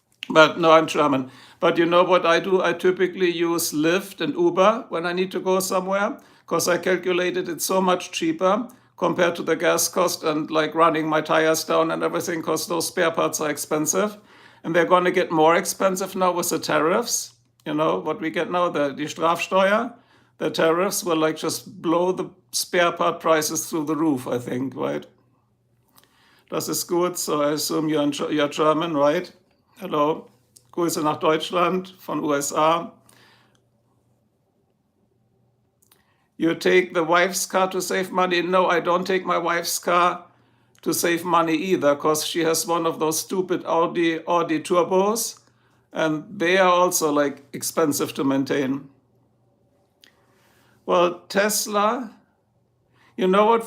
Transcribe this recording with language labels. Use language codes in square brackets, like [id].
[en] But no, I'm German. But you know what I do? I typically use Lyft and Uber when I need to go somewhere because I calculated it's so much cheaper compared to the gas cost and like running my tires down and everything because those spare parts are expensive. And they're going to get more expensive now with the tariffs. You know what we get now, the Strafsteuer. The tariffs will like just blow the spare part prices through the roof, I think, right? [de] Das ist gut, [en] so I assume you're German, right? [de] Hello, Grüße nach Deutschland von USA. [en] You take the wife's car to save money? No, I don't take my wife's car to save money either, because she has one of those stupid Audi turbos, And they are also like expensive to maintain. Well, Tesla, you know what?